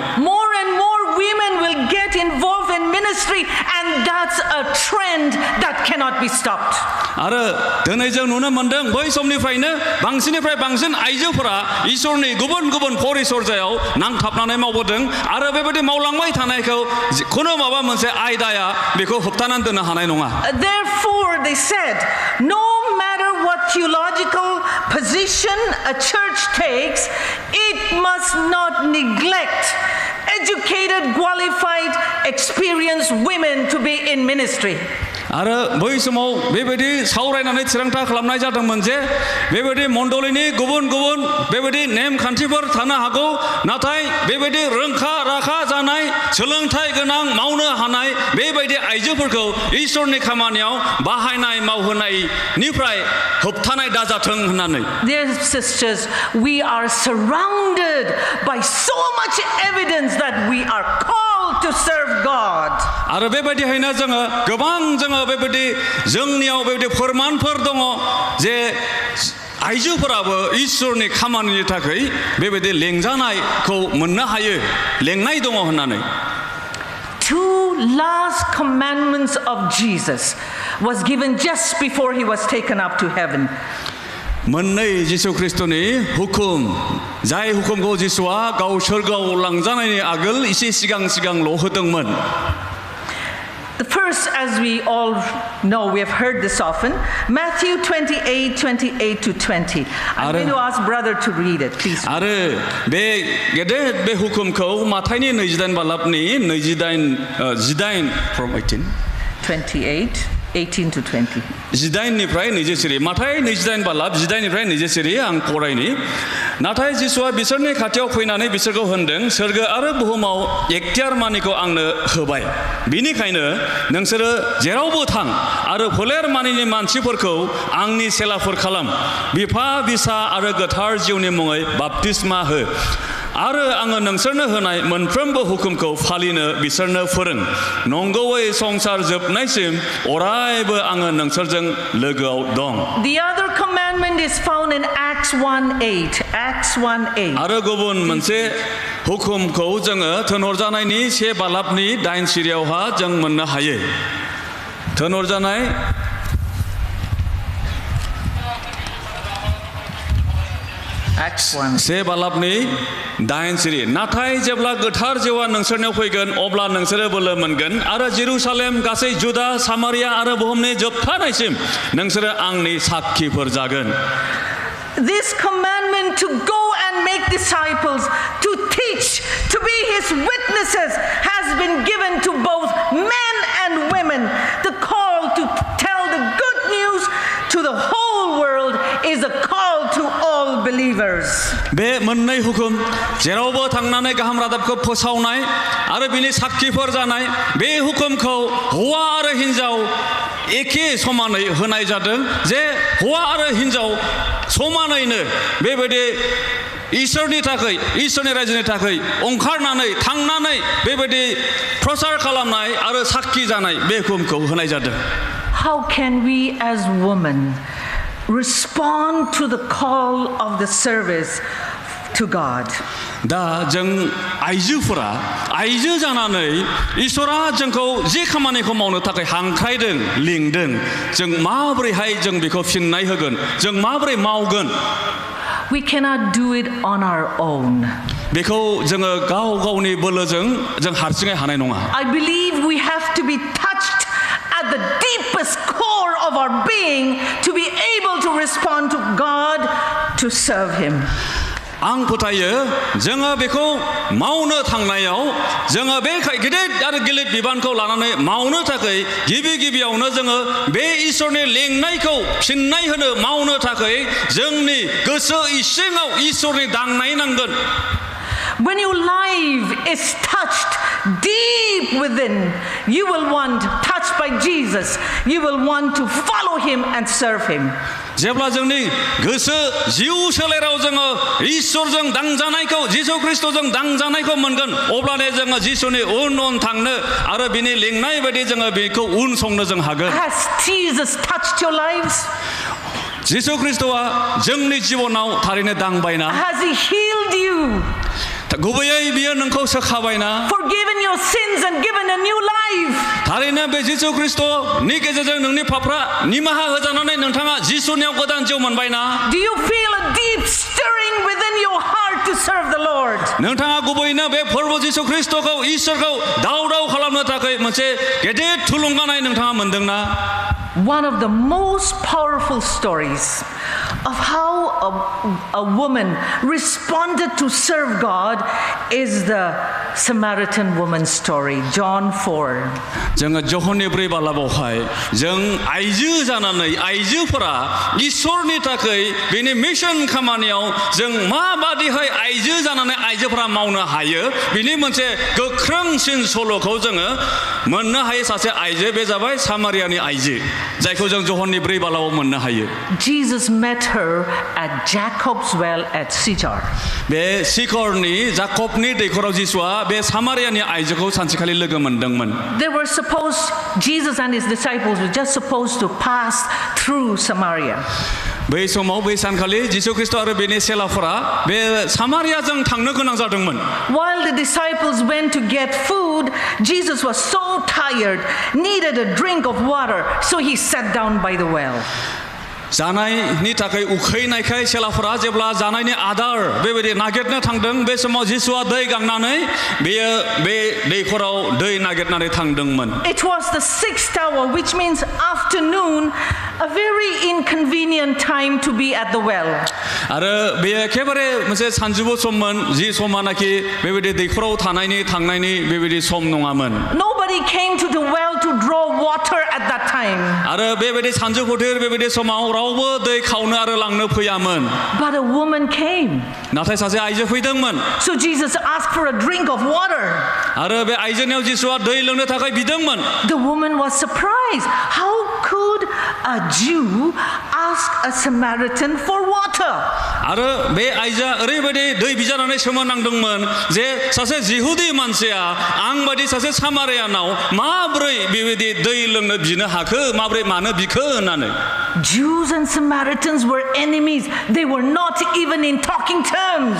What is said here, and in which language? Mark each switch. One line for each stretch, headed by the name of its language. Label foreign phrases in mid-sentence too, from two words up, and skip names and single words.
English: More and more women will get involved in ministry and that's a trend that cannot be stopped.
Bodo: आरो दिनै जों नुनो मोनदों बै समनिफ्रायनो बांसिननिफ्राय बांसिन आइजोफोरा इसोरनि गुबुन परिसर्याव नांथाबनानै मावबोदों आरो बेबायदि मावलांबाय थानायखौ खुनु माबा मोनसे आयदाया बेखौ होबथानानै दोननो हानाय नङा
English: Therefore they said, no matter what theological position a church takes, it must not neglect educated, qualified, experienced women to be in ministry.
Bodo: आरो बै समाव बेबायदि सावरायनानै थिरांथा खालामनाय जादोंमोन जे बेबायदि मण्डलिनि गुबुन बेबायदि नेमखान्थिफोर थानो हागौ नाथाय बेबायदि रोंखा राखा जानाय सोलोंथाइ गोनां मावनो हानाय बेबायदि आइजोफोरखौ इसोरनि खामानियाव बाहायनाय मावहोनायनिफ्राय होबथानाय दाजाथों होननानै
English: Dear sisters, we are surrounded by so much evidence that we are called to serve God.
Bodo: आरो बेबायदिहायनो जोङो बेबायदि जोंनियाव बेबायदि फोरमानफोर दङ जे आइजोफोराबो इसोरनि खामानिनि थाखाय बेबायदि लेंजानायखौ मोननो हायो लेंनाय दङ होननानै
English: Two last commandments of Jesus was given just before he was taken up to heaven.
Bodo: मोननै जिसु ख्रिस्टनि हुकुम जाय हुकुमखौ जिसुआ गाव सोरगोआव लांजानायनि आगोल एसे सिगांल' होदोंमोन.
English: The first, as we all know, we have heard this often, Matthew 28 to 20. I'm going to ask brother to read it, please.
Bodo: आरो बे गेदेर बे हुकुमखौ माथाइनि 28 बालाबनि 18 from
English: 28 18 to 20.
Bodo: 18निफ्राय 20 माथाइ 28 बालाब 18निफ्राय 20 आं फरायनि. नाथाय जिसुआ बिसोरनि खाथियाव फैनानै बिसोरखौ होनदों सोरगो आरो बुहुमाव एक्टियार मानिखौ आंनो होबाय. बिनिखायनो नोंसोरो जेरावबो थां आरो फोलेर मानिनि मानसिफोरखौ आंनि सेलाफोर खालाम. बिफा बिसा आरो गोथार जिउनि मुङै बाप्तिस्मा हो. आरो आङो नोंसोरनो होनाय मोनफ्रोमबो हुकुमखौ फालिनो बिसोरनो फोरों. नंगौयै संसार जोबनायसिम अरायबो आङो नोंसोरजों लोगोआव दं.
English: The other commandment is found in Acts 1:8. Acts 1:8.
Bodo: आरो गुबुन मोनसे हुकुमखौ जोङो थोनहरजानायनि 1 बालाबनि 8 सिरियावहा जों मोननो हायो. थोनहरजानाय Acts 1. 1 बालाबनि 8 सिरि. नाथाय जेब्ला गोथार जिउआ नोंसोरनियाव फैगोन अब्ला नोंसोरो बोलो मोनगोन आरो जेरुसालेम गासै जुदा सामारिया आरो बुहुमनि जोबथानायसिम नोंसोरो आंनि साखिफोर जागोन.
English: This commandment to go and make disciples, to teach, to be his witnesses has been given to both men and women. The call to tell the good news to the whole world is a call to all believers.
Bodo: बे मोननै हुकुम जेरावबो थांनानै गाहाम रादाबखौ फोसावनाय आरो बिनि साखिफोर जानाय बे हुकुमखौ हौवा आरो हिनजाव एखे समानै होनाय जादों जे हौवा आरो हिनजाव समानैनो बेबायदि इसोरनि थाखाय इसोरनि रायजोनि थाखाय ओंखारनानै थांनानै बेबायदि प्रचार खालामनाय आरो साखि जानाय बे हुकुमखौ होनाय जादों.
English: How can we as women respond to the call of the service to God?
Bodo: दा जों आइजोफोरा आइजो जानानै इसोरा जोंखौ जे खामानिखौ मावनो थाखाय हांख्रायदों लिंदों जों माबोरैहाय जों बेखौ फिननाय होगोन जों माबोरै मावगोन.
English: We cannot do it on our own.
Bodo: बेखौ जोङो गाव गावनि बोलोजों जों हारसिङै हानाय नङा.
English: I believe we have to be touched at the deepest core of our being to be able to respond to God, to serve him.
Bodo: आं फोथायो जोङो बेखौ मावनो थांनायाव जोङो बे गिदिर आरो गिलिर बिबानखौ लानानै मावनो थाखाय गिबियावनो जोङो बे इसोरनि लेंनायखौ फिननाय होनो मावनो थाखाय जोंनि गोसो इसिङाव इसोरनि दांनाय नांगोन.
English: When your life is touched deep within, you will want, touched by Jesus, you will want to follow him and serve him.
Bodo: जेब्ला जोंनि गोसो जिउ सोलेराव जोङो इसोरजों दांजानायखौ जिसु ख्रिस्टजों दांजानायखौ मोनगोन अब्लानो जोङो जिसुनि उन थांनो आरो बिनि लेंनाय बायदि जोङो बेखौ उन संनो जों हागोन.
English: Has Jesus touched your lives?
Bodo: जिसु ख्रिस्टआ जोंनि जिबनाव थारैनो दांबायना?
English: Has he healed you?
Bodo: गुबैयै बियो नोंखौ सोखाबायना?
English: Forgiven your sins and given a new life.
Bodo: थारैनो बे जिसु ख्रिस्टनि गेजेरजों नोंनि पापफ्रा निमाहा होजानानै नोंथाङा जिसुनियाव गोदान जिउ मोनबायना?
English: Do you feel a deep stirring within your heart to serve the Lord?
Bodo: नोंथाङा गुबैनो बे फोरबो जिसु ख्रिस्टखौ इसोरखौ दाव खालामनो थाखाय मोनसे गेदेर थुलुंगानाय नोंथाङा मोनदोंना?
English: One of the most powerful stories of how a woman responded to serve God is the Samaritan woman's story, John 4.
Bodo: जोङो जहननि 4 बालाबावहाय जों आइजो जानानै आइजोफोरा इसोरनि थाखाय बेनि मिशन खामानियाव जों माबादिहाय आइजो जानानै आइजोफोरा मावनो हायो बिनि मोनसे गोख्रोंसिन सल'खौ जोङो मोननो हायो. सासे आइजो बे जाबाय सामारियानि आइजो जायखौ जों जहननि 4 बालाबाव मोननो हायो.
English: Jesus met her at Jacob's well at Sychar.
Bodo: बे सिखरनि जाकबनि दैखराव जिसुआ बे सामारियानि आइजोखौ सानसेखालि लोगो मोनदोंमोन.
English: They were supposed, Jesus and his disciples were just supposed to pass through Samaria.
Bodo: बै समाव बै सानखालि जिसु ख्रिस्ट' आरो बेनि सेलाफोरा बे सामारियाजों थांनो गोनां जादोंमोन
English: While the disciples went to get food, Jesus was so tired, needed a drink of water, so he sat down by the well.
Bodo: जानायनि थाखाय उखैनायखाय सेलाफोरा जेब्ला जानायनि आदार बेबायदि नागिरनो थांदों बे समाव जिसुआ दै गांनानै बेयो बे दैखराव दै नागिरनानै थांदोंमोन
English: It was the 6th hour, which means afternoon, a very inconvenient time to be at the well.
Bodo: आरो बेयो एखेबारे मोनसे सानजौफु सममोन जि समानाखि बेबायदि दैखराव थानायनि थांनायनि बेबायदि सम नङामोन
English: Nobody came to the well to draw water at that time.
Bodo: आरो बेबायदि सानजौफुथिर बेबायदि समाव रावबो दै खावनो आरो लांनो फैयामोन
English: But a woman came.
Bodo: नाथाय सासे आइजो फैदोंमोन
English: So Jesus asked for a drink of water.
Bodo: आरो बे आइजोनियाव जिसुआ दै लोंनो थाखाय बिदोंमोन
English: The woman was surprised. How could a Jew ask a Samaritan for water?
Bodo: आरो बे आइजोआ ओरैबायदि दै बिजानानै सोमोनांदोंमोन जे सासे जिहुदी मानसिया आं बायदि सासे सामारियानाव माब्रै बेबायदि दै लोंनो बिनो हाखो माब्रै मानो बिखो होननानै
English: Jews and Samaritans were enemies. They were not even in talking terms.